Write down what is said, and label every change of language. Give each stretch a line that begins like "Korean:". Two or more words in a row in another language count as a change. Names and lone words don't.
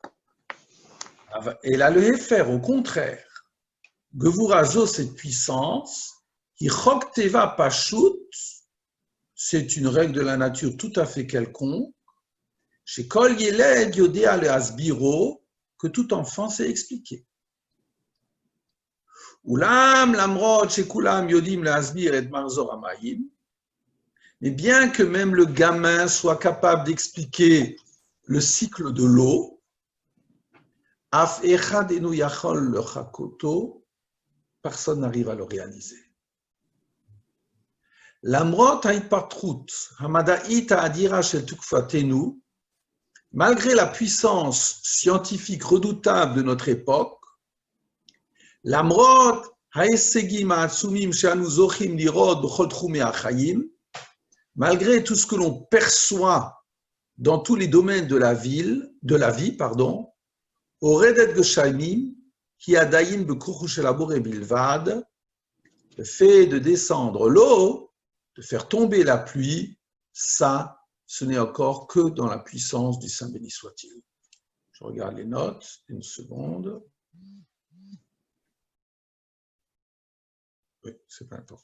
French: Et là, le Hefer, au contraire, Gevurazo, cette puissance, qui
Hebrew: חוק טבע פשוט,
French: c'est une règle de la nature tout à fait quelconque, chez
Hebrew: כל ילד יודע להסבירו,
French: que tout enfant sait expliquer.
Hebrew: אולם למרות שכולם יודעים להסביר את מחזור המים.
French: Mais bien que même le gamin soit capable d'expliquer le cycle de l'eau,
Hebrew: אף אחד אינו יכול לחקותו,
French: personne n'arrive à le réaliser.
Hebrew: למרות ההתפתחות המדעית האדירה של תקופתנו,
French: malgré la puissance scientifique redoutable de notre époque,
Hebrew: למרות ההישגים העצומים שאנו זוכים לראות בכל תחומי החיים,
French: malgré tout ce que l'on perçoit dans tous les domaines de la vie,
Hebrew: הורדת גשמים כי עדיין בכוחו של הבורא בלבד,
French: le fait de descendre l'eau, de faire tomber la pluie, ça, ce n'est encore que dans la puissance du Saint béni soit-il. Je regarde les notes, une seconde. Oui, c'est pas important.